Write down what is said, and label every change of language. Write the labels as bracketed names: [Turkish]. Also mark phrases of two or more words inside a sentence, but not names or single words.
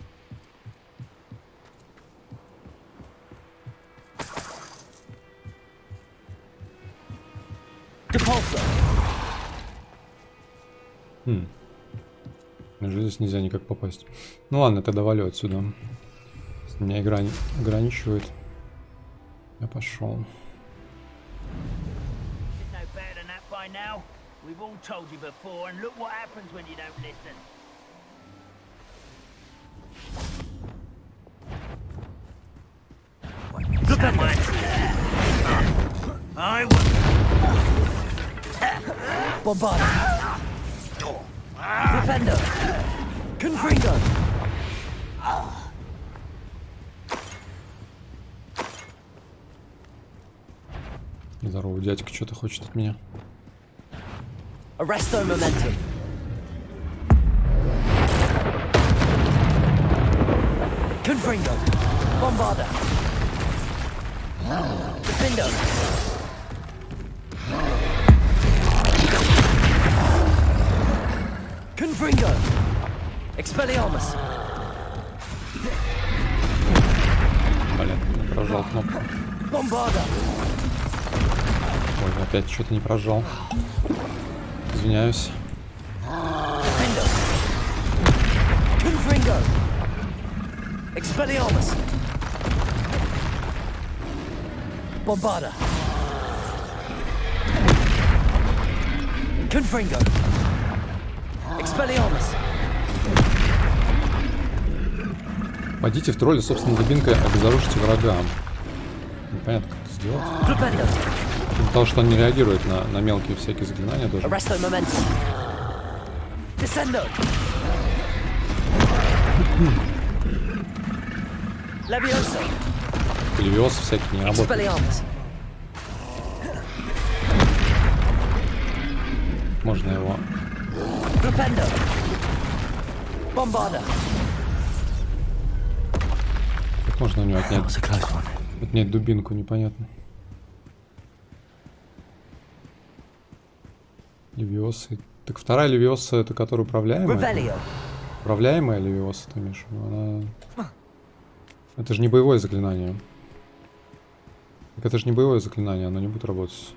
[Russian] Depulso. Неужели здесь нельзя никак попасть? Ну ладно, тогда валю отсюда. Если меня игра ограничивает. Я пошел. [English] No better than that by now. We've all told you before, and look what happens when you don't listen. Someone. I will. Bombarda. Defender. Confringo. [Russian] Здорово, дядька что-то хочет от меня. Arresto momentum. Confringo. Bombarda. Defendo. Confringo. Expelliarmus. Блин, не прожал кнопку. Bombarda. Ой, опять что-то не прожал. Извиняюсь. Defendo. Confringo. Expelliarmus. Bombarda. Confringo. Expelliarmus. Пойдите в тролля собственной дубинкой, обезоружите врага. Непонятно, как это сделать. Glupendo. Потому что он не реагирует на мелкие всякие заклинания даже. Arresto momentum. Descendo. Levioso. Левиос всякие не работают. Expelliarmus. Можно его... Glupendo. Bombarda. Как можно у него [English] That [Russian] отнять? [English] was a close one. [Russian] Отнять дубинку, непонятно. Левиоса. Так вторая Левиоса, это которая управляемая? Revelio. Управляемая Левиоса, ты имеешь в виду? Она... Это же не боевое заклинание. Так это же не боевое заклинание, оно не будет работать.